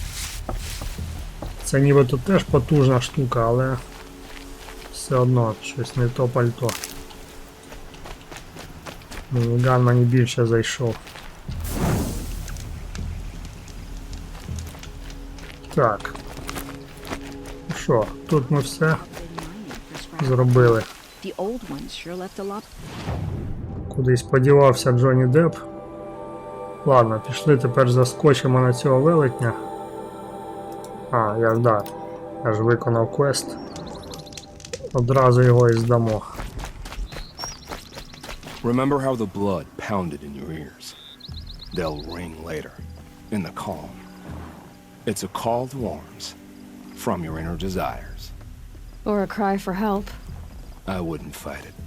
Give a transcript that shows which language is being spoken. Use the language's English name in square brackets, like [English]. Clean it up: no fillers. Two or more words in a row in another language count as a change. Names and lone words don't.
[Ukrainian] Це нібито теж потужна штука, але все одно щось не то пальто. Мініган мені більше зайшов. Так. Що, тут ми все зробили. [English] The old ones sure left a lot. [Ukrainian] Кудись подівався Джонні Депп. Ладно, пішли тепер заскочимо на цього велетня. А, я ж виконав квест. Одразу його і здамо. [English] Remember how the blood pounded in your ears? They'll ring later, in the calm. It's a call to arms, from your inner desires. Or a cry for help. I wouldn't fight it.